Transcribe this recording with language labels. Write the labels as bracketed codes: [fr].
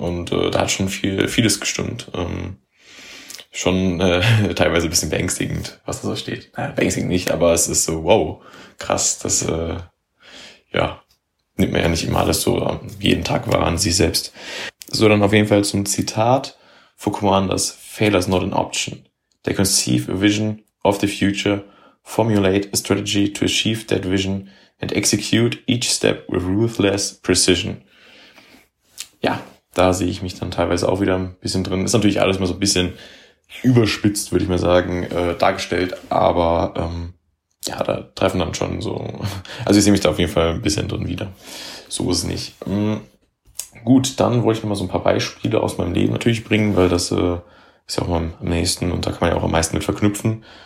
[de] Und da hat schon vieles gestimmt. Teilweise ein bisschen beängstigend, was da so steht. Naja, beängstigend nicht, aber es ist so, wow, krass, das, ja, nimmt man ja nicht immer alles so jeden Tag wahr an sich selbst. So, dann auf jeden Fall zum Zitat von Commanders. [en] Failure is not an option. They conceive a vision of the future, formulate a strategy to achieve that vision and execute each step with ruthless precision. [de] Ja, da sehe ich mich dann teilweise auch wieder ein bisschen drin. Ist natürlich alles mal so ein bisschen überspitzt, würde ich mal sagen, dargestellt, aber ja, da treffen dann schon so. Also ich sehe mich da auf jeden Fall ein bisschen drin wieder. So ist es nicht. Gut, dann wollte ich mal so ein paar Beispiele aus meinem Leben natürlich bringen, weil das ist ja auch mal am nächsten und da kann man ja auch am meisten mit verknüpfen.